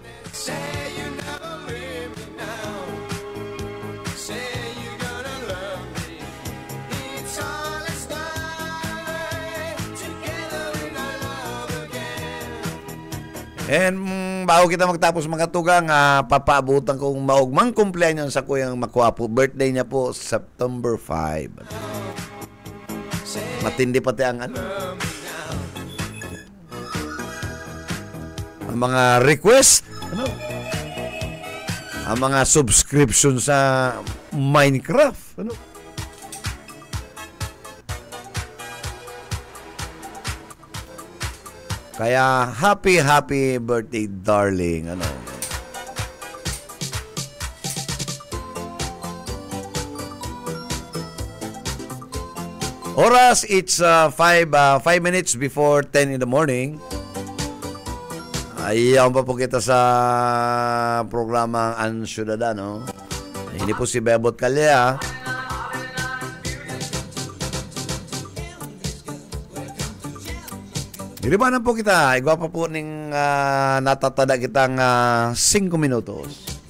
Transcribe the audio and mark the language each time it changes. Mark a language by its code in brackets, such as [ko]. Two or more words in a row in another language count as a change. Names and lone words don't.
[bik] And bago kita magtapos mga tugang, papaabutan kong maugmang kumpleanyo sa kuyang Makwapo. [tl] Birthday niya po September 5. Matindi pati ang ano. Ang mga request, ano? Ang mga subscription sa Minecraft, ano? Kaya [en] happy birthday darling, [tl] ano. Oras, [en] it's 5 minutes before 10 in the morning. [bik] Ayaw pa po kita sa programang Ang Ciudadano. Hindi po si Bebot Calea. Iribanan po kita. Igwa pa po ning natatada kitang 5 minutos.